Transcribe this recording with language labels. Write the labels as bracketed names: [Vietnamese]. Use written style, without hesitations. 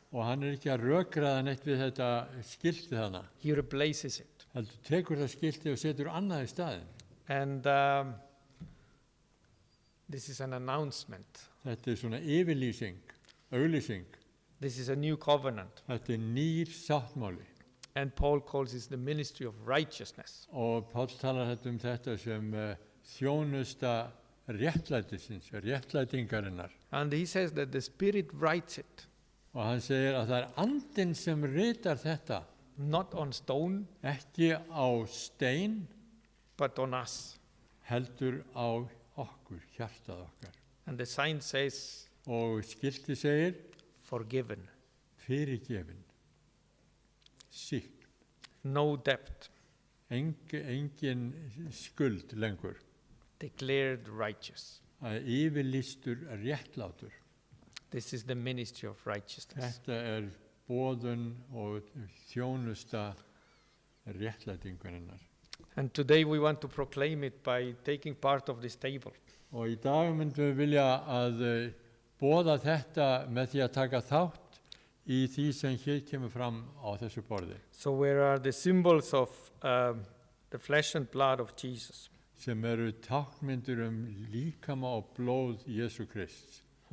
[Icelandic] og hann ekki að rökraða neitt við þetta skilti þarna. [English] He replaces it. [Icelandic] Heldur tekur það skilti og setur annað í staðinn. [English] And this is an announcement. [Icelandic] Þetta svona yfirlýsing, auglýsing. [English] This is a new covenant. [Icelandic] Þetta nýr sáttmáli. [English] And Paul calls this the ministry of righteousness. [Icelandic] Og Páll talar þetta sem þjónusta réttlætingarinnar. [English] And he says that the Spirit writes it, [Icelandic] Og hann segir að það andinn sem ritar þetta, [English] not on stone, [Icelandic] ekki á stein, [English] but on us. [Icelandic] heldur á okkur, hjartað okkar. [English] And the sign says, [Icelandic] Og skilti segir, [English] forgiven, [Icelandic] fyrirgefin, sík, [English] no debt, [Icelandic] engin skuld lengur, [English] declared righteous. [Icelandic] að yfirlýstur réttlátur. [English] This is the ministry of righteousness. [Icelandic] Þetta boðun og þjónusta réttlætingarinnar. [English] And today we want to proclaim it by taking part of this table. [Icelandic] Og í dag myndum við vilja að boða þetta með því að taka þátt í því sem hér kemur fram á þessu borði. [English] So where are the symbols of the flesh and blood of Jesus? [Icelandic] Sem eru táknmyndir líkama og blóð Jesú Krists.